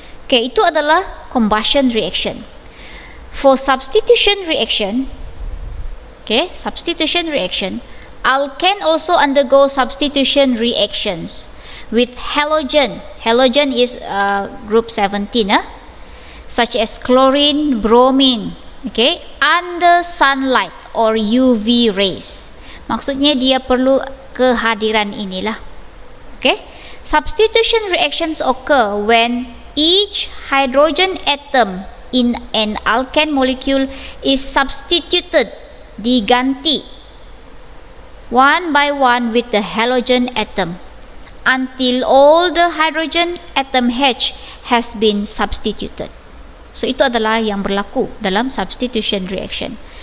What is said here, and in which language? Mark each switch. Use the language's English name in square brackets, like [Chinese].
[Malay] Okay, itu adalah combustion reaction. [English] For substitution reaction, okay, substitution reaction, alkane also undergo substitution reactions with halogen. Halogen is group 17, such as chlorine, bromine, okay, under sunlight or UV rays. [Malay] Maksudnya dia perlu kehadiran inilah. [English] Okay, substitution reactions occur when each hydrogen atom in an alkane molecule is substituted, diganti one by one with the halogen atom until all the hydrogen atom H has been substituted. [Malay] So itu adalah yang berlaku dalam substitution reaction.